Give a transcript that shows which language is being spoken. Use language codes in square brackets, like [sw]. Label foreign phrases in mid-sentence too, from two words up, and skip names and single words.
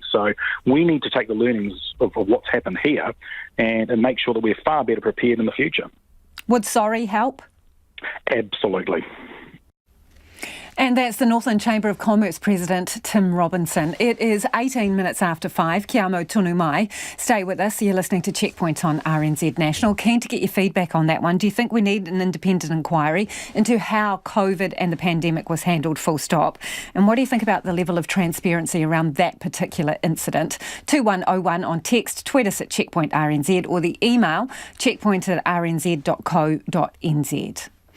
[en] So we need to take the learnings of what's happened here and make sure that we're far better prepared in the future. Would sorry help? Absolutely. And that's the Northland Chamber of Commerce President, Tim Robinson. It is 18 minutes after 5. [mi] Kia mau tonu mai. [en] Stay with us. You're listening to Checkpoint on RNZ National. Keen to get your feedback on that one. Do you think we need an independent inquiry into how COVID and the pandemic was handled, full stop? And what do you think about the level of transparency around that particular incident? 2101 on text, tweet us at Checkpoint RNZ, or the email checkpoint@rnz.co.nz.